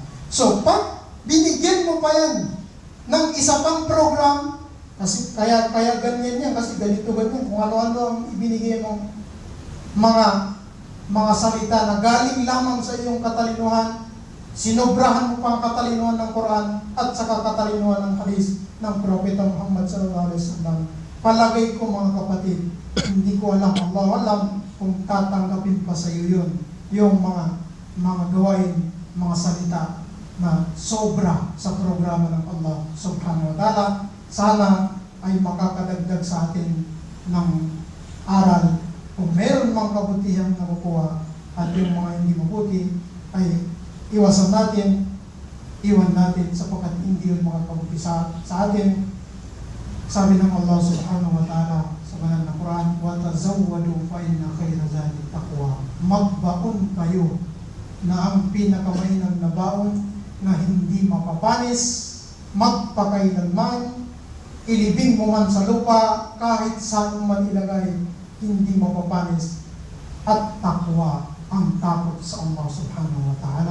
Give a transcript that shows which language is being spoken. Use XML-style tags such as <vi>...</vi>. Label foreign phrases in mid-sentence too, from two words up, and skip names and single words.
<tl>So, pag binigyan mo pa yan ng isa pang program, kasi kaya ganyan yan, kasi ganito ganyan, kung ano-ano ang ibinigay mong mga salita na galing lamang sa iyong katalinuhan, sinobrahan mo pa ang katalinuhan ng Quran at saka katalinuhan ng hadis ng Propeta Muhammad</tl> <ar>صلى الله عليه وسلم.</ar> <tl>Palagay ko mga kapatid, hindi ko alam, Allah alam kung tatanggapin pa sa iyo yun, yung mga gawain, mga salita na sobra sa programa ng Allah</tl> <ar>سبحانه وتعالى.</ar> <tl>Sana ay makakadagdag sa atin ng aral. Kung meron mga kabutihang nakukuha at yung mga hindi mabuti, ay iwasan natin iwan natin sapagkat hindi yun makapag-umpisa sa atin. Sabi ng Allah subhanahu wa ta'ala sa banal na Quran,</tl> <ar>وَتَزَوَّدُوا فَإِنَّ خَيْرَ ذَلِ التَّقْوَى.</ar> <tl>Magbaon kayo na ang pinakamainam na baon na hindi mapapanis, magpakailanman, ilibing mo man sa lupa, kahit saan man ilagay, hindi mapapanis, at takwa, ang takot sa Allah</tl> <ar>سبحانه وتعالى.</ar>